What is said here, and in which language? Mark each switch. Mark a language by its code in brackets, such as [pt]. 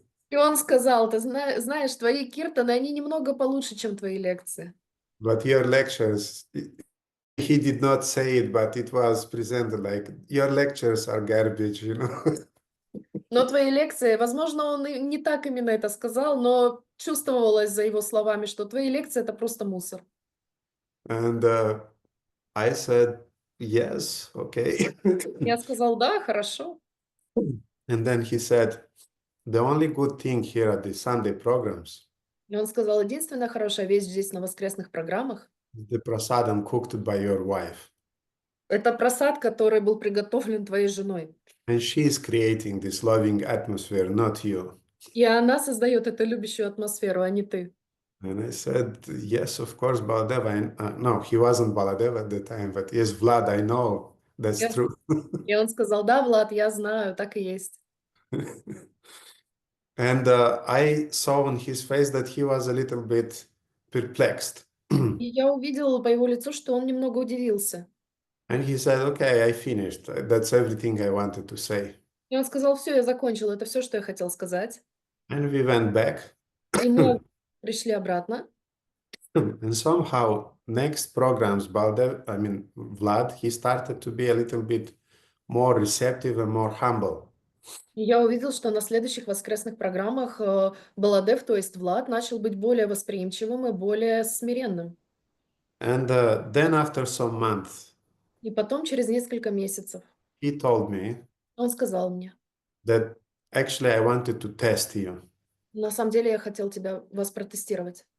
[ru] И он сказал, ты знаешь, твои киртаны, они немного получше, чем твои лекции. [en] But your lectures, he did not say it, but it was presented like, your lectures are garbage, [ru] Но твои лекции, возможно, он и не так именно это сказал, но чувствовалось за его словами, что твои лекции — это просто мусор. [en] And I said, yes, okay. [ru] Я сказал, да, хорошо. [en] And then he said, the only good thing here at the Sunday programs, [ru] И он сказал, единственная хорошая вещь здесь на воскресных программах [en] the prasadam cooked by your wife. [ru] это просад, который был приготовлен твоей женой. [en] And she is creating this loving atmosphere, not you. [ru] И она создает эту любящую атмосферу, а не ты. [en] And I said, yes, of course, Baladev. No, he wasn't Baladev at the time, but yes, Vlad, I know that's [ru] Я- [en] true. [ru] И он сказал, да, Влад, я знаю, так и есть. [en] And I saw on his face that he was a little bit perplexed. [ru] И я увидела по его лицу, что он немного удивился. [en] And he said, okay, I finished. That's everything I wanted to say. [ru] И он сказал, все, я закончил, это все, что я хотел сказать. [en] And we went back. [ru] И мы пришли обратно. [en] And somehow, next programs, Vlad, he started to be a little bit more receptive and more humble. [ru] И я увидел, что на следующих воскресных программах Баладев, то есть Влад, начал быть более восприимчивым и более смиренным. [en] And then after some months, [ru] И потом, через несколько месяцев, [en] he told me [ru] он сказал мне, [en] that actually I wanted to test you. [ru] на самом деле я хотел вас протестировать.